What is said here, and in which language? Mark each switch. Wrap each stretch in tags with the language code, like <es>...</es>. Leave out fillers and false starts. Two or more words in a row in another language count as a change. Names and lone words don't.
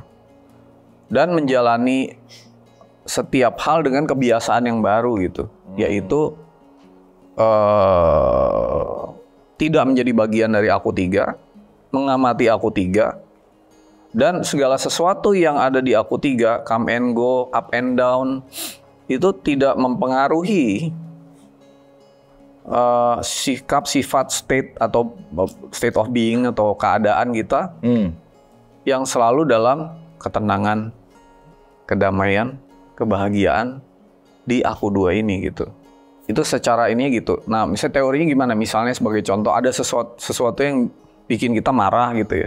<id>Dan menjalani setiap hal dengan kebiasaan yang baru gitu. Yaitu tidak menjadi bagian dari aku tiga, mengamati aku tiga, dan segala sesuatu yang ada di aku tiga,</id> <en>come and go, up and down,</en> <id>itu tidak mempengaruhi sikap, sifat, state atau</id> <en>state of being</en> <id>atau keadaan kita yang selalu dalam ketenangan, kedamaian, kebahagiaan di aku dua ini gitu. Itu secara ini gitu. Nah, misalnya teorinya gimana? Misalnya sebagai contoh ada sesuatu yang bikin kita marah gitu ya.</id>